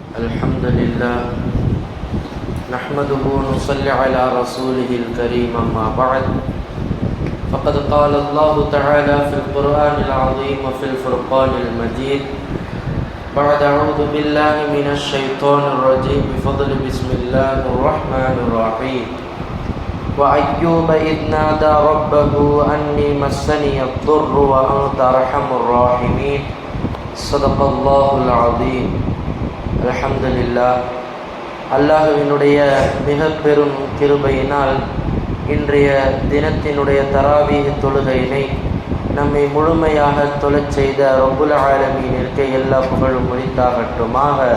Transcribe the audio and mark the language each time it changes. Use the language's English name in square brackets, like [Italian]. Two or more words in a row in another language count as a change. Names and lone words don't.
[Arabic] الحمد لله نحمده ونصلي على رسوله الكريم أما بعد فقد قال الله تعالى في القرآن العظيم وفي الفرقان المجيد بعد أعوذ بالله من الشيطان الرجيم بفضل بسم الله الرحمن الرحيم وأيوب إذ نادى ربه أني مسني الضر وأنت أرحم الراحمين صدق الله العظيم. الحمد لله. [Tamil] அல்லாஹ்வினுடைய மிக பெரும் கிருபையினால் இன்றைய தினத்தினுடைய தராவீஹ் தொழுகையினை நம்மை முழுமையாக தொழச் செய்த ரப்புல் ஆலமீனிற்கு எல்லா புகழும் உரித்தாகட்டுமாக.